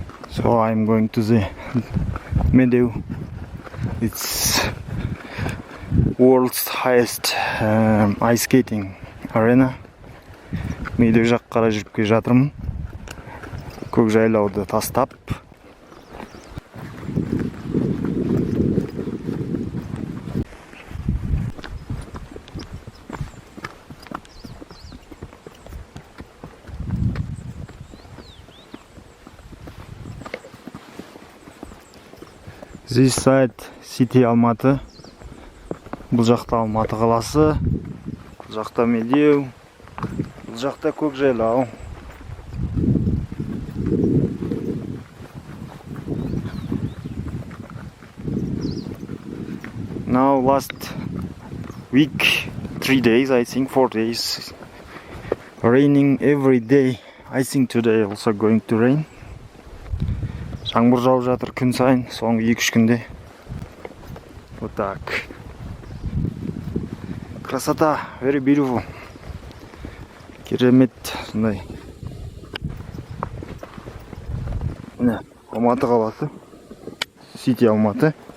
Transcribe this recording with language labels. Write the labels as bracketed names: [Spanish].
[English] So I'm going to the meadow. It's world's highest ice skating arena. [Kazakh] Meadow жаққа қарай жүріп келе жатырмын. Көкжайлауды тастап. [English] This side city Алматы. [Kazakh] Бұл жақта Алматы қаласы. Бұл жақта медеу. Бұл жақта көкжайлау. [English] Now last week, 3 days, I think 4 days, raining every day. I think today also going to rain. [Kazakh] Жаңбыр жауып жатыр күн сайын, соңғы 2-3 күнде. [Russian] Вот так. Красота, [English] very beautiful. [Kazakh] Керемет, сондай. Міне, Алматы қаласы. Сити Алматы.